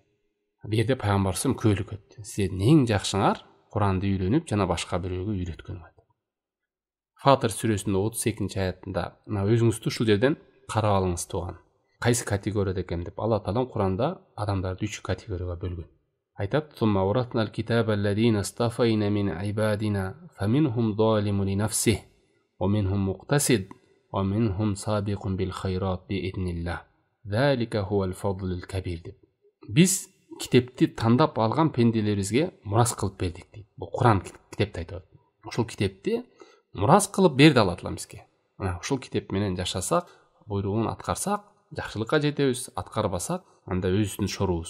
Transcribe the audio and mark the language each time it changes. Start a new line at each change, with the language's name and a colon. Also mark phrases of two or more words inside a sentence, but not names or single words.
Kyrgyz: Бу жерде пайгамбар күбөлүккө өттү. Силердин эң жакшыңар Куранды үйрөнүп жана башка бирөөгө үйрөткөнүңөр. Фатыр сүрөсүнүн 32 аятында өзүңүздү ушул жерден карап алыңыз туган. Кайсы категорияда экен деп Алла Таала Куранда адамдарды 3 категорияга бөлгөн. Айтат:
Arabic: "ثم أورثنا الكتاب الذين اصطفينا من عبادنا فمنهم ظالم لنفسه ومنهم مقتصد ومنهم سابق بالخيرات بإذن الله. ذلك هو الفضل الكبير" деп.
Kyrgyz: Биз китепти тандап алган пенделерибизге мурас кылып бердик дейт. Бул Куран китепти айтат. Ушул китепти мурас кылып берди Алла Таала бизге. Ушул китеп менен жашасак, буйругун аткарсак, жакшылыкка жетебиз, аткарбасак, анда өзүбүздүн шорубуз.